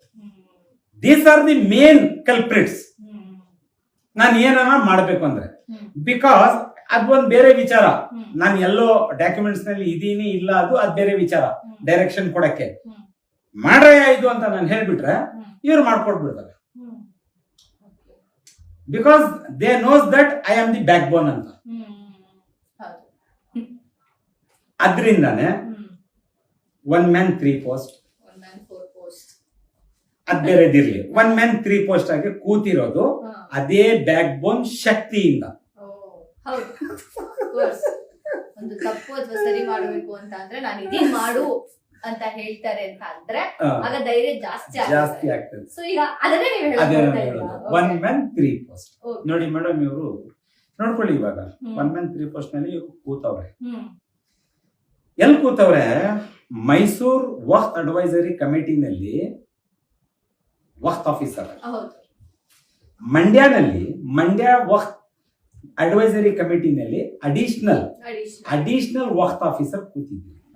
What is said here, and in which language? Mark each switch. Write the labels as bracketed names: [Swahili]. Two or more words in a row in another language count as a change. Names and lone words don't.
[English] These are the main culprits. [Kannada] ನಾನು ಏನಾರ ಮಾಡ್ಬೇಕು ಅಂದ್ರೆ, ಬಿಕಾಸ್ ಅದೊಂದು ಬೇರೆ ವಿಚಾರ. ನಾನು ಎಲ್ಲೋ ಡಾಕ್ಯುಮೆಂಟ್ಸ್ ನಲ್ಲಿ ಇದೀನಿ ಇಲ್ಲ, ಅದು ಬೇರೆ ವಿಚಾರ. ಡೈರೆಕ್ಷನ್ ಕೊಡಕ್ಕೆ ಮಾಡ್ರಯ್ಯ ಇದು ಅಂತ ನಾನು ಹೇಳ್ಬಿಟ್ರೆ ಇವ್ರು ಮಾಡ್ಕೊಟ್ಬಿಡ್ತಾರೆ. [English] because they knows that I am the back bone ಅಂತ. [Kannada] ಅದ್ರಿಂದಾನೆ [English] 1 man 3 post, [Kannada] ಅದ್ ಬೇರೆದಿರ್ಲಿ, [English] 1 man 3 post [Kannada] ಆಗಿ ಕೂತಿರೋದು ಅದೇ [English] back bone [Kannada] ಶಕ್ತಿಯಿಂದ. ಒಂದು ತಪ್ಪು ಅಥವಾ ಸರಿ ಮಾಡಬೇಕು ಅಂತ ಅಂದ್ರೆ ನಾನು ಇದೀನ್ ಮಾಡು ಅಂತ ಹೇಳ್ತಾರೆ ಅಂತ ಅಂದ್ರೆ ಆಗ ಧೈರ್ಯ ಜಾಸ್ತಿ ಆಗ್ತದೆ. ಸೊ ಈಗ ಅದನ್ನೇ ನೀವು ಹೇಳೋದು [English] 1 man 3 post. [Kannada] ನೋಡಿ ಮೇಡಮ್, ಇವರು ನೋಡ್ಕೊಳ್ಳಿ, ಇವಾಗ [English] 1 man 3 post [Kannada] ನಲ್ಲಿ ಕೂತವ್ರೆ. ಎಲ್ಲಿ ಕೂತವ್ರೆ? ಮೈಸೂರು ವಕ್ಫ್ ಅಡ್ವೈಸರಿ ಕಮಿಟಿನಲ್ಲಿ [English] Waqf officer. [Kannada] ಮಂಡ್ಯ ವಕ್ಫ್ ಅಡ್ವೈಸರಿ ಕಮಿಟಿನಲ್ಲಿ [English] additional Waqf officer [Kannada] ಕೂತಿದ್ರು.